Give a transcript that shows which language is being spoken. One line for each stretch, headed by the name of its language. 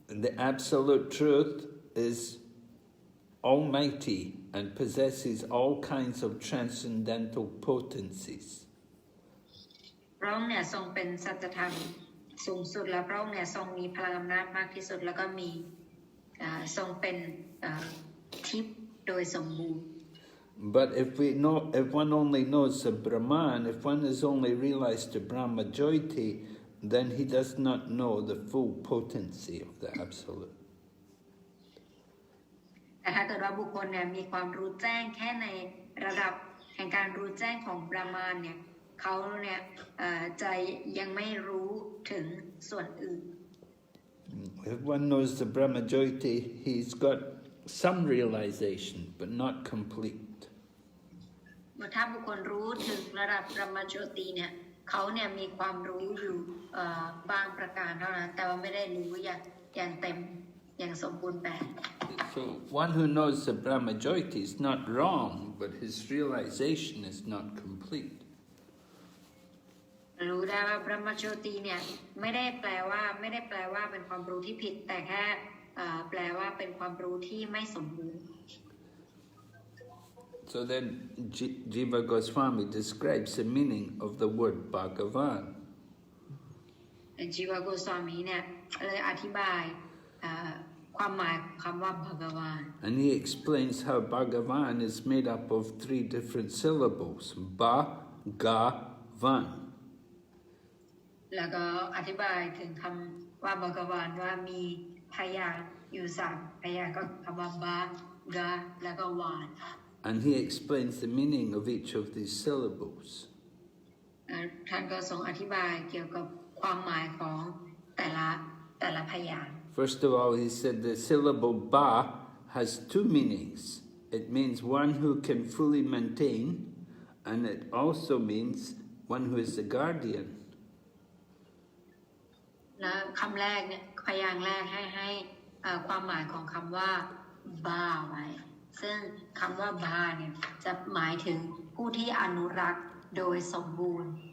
English: The absolute truth is almighty and possesses all kinds of transcendental potencies.
Thai: พระองค์เนี่ยทรงเป็นสัจธรรมสูงสุดและพระองค์เนี่ยทรงมีพลังอำนาจมากที่สุดแล้วก็มีทรงเป็นทิพย์โดยสมบูรณ์
English: But if one only knows the Brahman, if one is only realized to Brahma-joyti, then he does not know the full potency of the Absolute.
Thai: แต่ถ้าเกิดว่าบุคคลเนี่ยมีความรู้แจ้งแค่ในระดับแห่งการรู้แจ้งของบรามานเนี่ยเขาเนี่ยจะยังไม่รู้ถึงส่วนอื่น
English: If one knows the Brahma-joyti, he's got some realization, but not complete.
Thai: ถ้าบุคคลรู้ถึงระดับ Brahma-jyoti เนี่ยเขาเนี่ยมีความรู้อยู่บางประการเท่านั้นแต่ว่าไม่ได้รู้อย่างเต็มอย่างสมบูรณ์แบบ
English: So one who knows the Brahma-joyti is not wrong, but his realization is not complete.
Thai: รู้ได้ว่า Brahma-jyoti เนี่ยไม่ได้แปลว่าเป็นความรู้ที่ผิดแต่แค่แปลว่าเป็นความรู้ที่ไม่สมบูรณ์
English: So then Jiva Goswami describes the meaning of the word Bhagavan.
Thai: Jiva Goswami เนี่ยเลยอธิบายความหมายของคำว่า Bhagavan.
English: And he explains how Bhagavan is made up of 3 different syllables. Ba-ga-van.
Thai: แล้วก็อธิบายถึงคำว่า Bhagavan ว่ามีพยางค์อยู่3พยางค์ก็คำว่า ba-ga แล้วก็ van.
English: And he explains the meaning of each of these syllables.
Thai: ท่านก็ทรงอธิบายเกี่ยวกับความหมายของแต่ละพยางค์
English: First of all, he said the syllable ba has 2 meanings. It means one who can fully maintain, and it also means one who is the guardian.
Thai: และคำแรกเนี่ยพยางค์แรกให้ความหมายของคำว่า ba ไว้ซึ่งคำว่า ba เนี่ยจะหมายถึงผู้ที่อนุรักษ์โดยสมบูรณ์